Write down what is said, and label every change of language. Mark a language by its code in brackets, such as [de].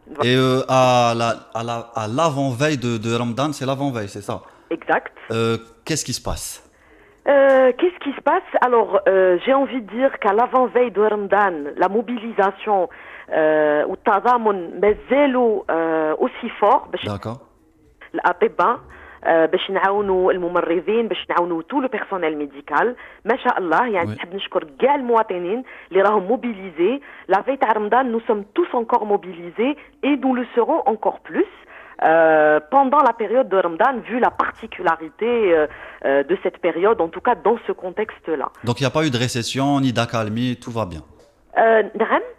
[fr] Et à l'avant-veille de Ramadan, c'est l'avant-veille, c'est ça? Exact. Qu'est-ce qui se passe? Qu'est-ce qui se passe? Alors, j'ai envie de dire qu'à l'avant-veille de Ramadan, la mobilisation ou [ar] التضامن مازالوا [fr] aussi fort. D'accord. [ar] الأطباء باش نعاونوا الممرضين، باش نعاونوا [fr] tout le personnel médical. [ar] ما شاء الله يعني نحب نشكر كاع المواطنين اللي راهم موبيليزي. [fr] La veille de Ramadan, nous sommes tous encore mobilisés et nous le serons encore plus. Pendant la période de Ramadan, vu la particularité de cette période, en tout cas dans ce contexte-là. Donc il n'y a pas eu de récession ni d'accalmie, tout va bien. [ar] نعم.